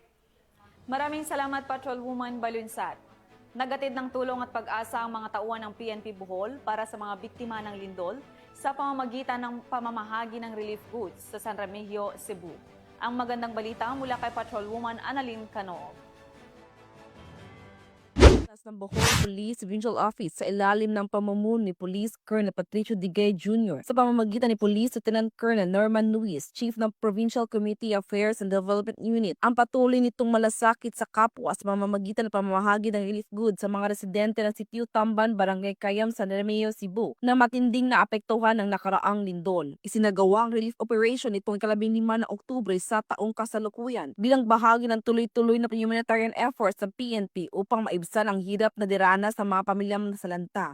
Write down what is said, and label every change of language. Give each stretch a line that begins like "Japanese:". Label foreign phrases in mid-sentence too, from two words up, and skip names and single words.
Filipino: Maraming salamat, Patrolwoman Balunsat. Nagatid ng tulong at pag-asa ang mga tauhan ng PNP Bohol para sa mga biktima ng lindol sa pamamagitan ng pamamahagi ng relief goods sa San Remigio, Cebu. Ang magandang balita mula kay Patrolwoman Annalyn Cano. Ng Bohol Police Regional Office sa ilalim ng pamumuno ni Police Colonel Patricio Digay Jr. sa pamamagitan ni Police Lieutenant Colonel Norman Luis, Chief ng Provincial Community Affairs and Development Unit, ang patuloy nitong malasakit sa kapwa sa pamamagitan ng pamamahagi ng relief goods sa mga residente ng Sitio Tamban, Barangay Cayam, San Remigio, Cebu na matinding naapektuhan ng nakaraang lindol. Isinagawa ang relief operation itong 15 na Oktubre sa taong kasalukuyan bilang bahagi ng tuloy-tuloy na
English: humanitarian efforts
Filipino: ng PNP upang maibsan ang hirap na diranas sa mga pamilyang nasalanta.